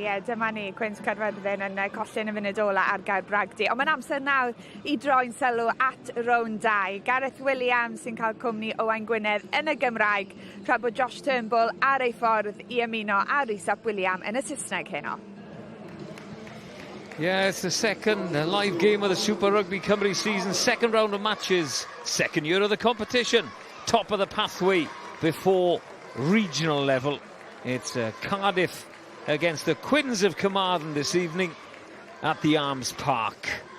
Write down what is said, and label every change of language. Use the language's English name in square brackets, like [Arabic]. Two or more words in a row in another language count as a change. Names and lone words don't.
[Welsh] Dyma ni, Cwins Caerfyrddin yn collin y funud ola ar Gaer Bragdy. Ond mae'n amser nawr i droi'n sylw at rown 2. Gareth Williams sy'n cael cwmni Owain Gwynedd yn y Gymraeg, tra bod Josh Turnbull ar ei ffordd i ymuno a Rhys ap William yn y Saesneg heno. [English] Yeah, it's the second live game of the Super Rygbi Cymru season, second round of matches, second year of the competition, top of the pathway before regional level. It's Cardiff against the Quins of Carmarthen this evening at the Arms Park.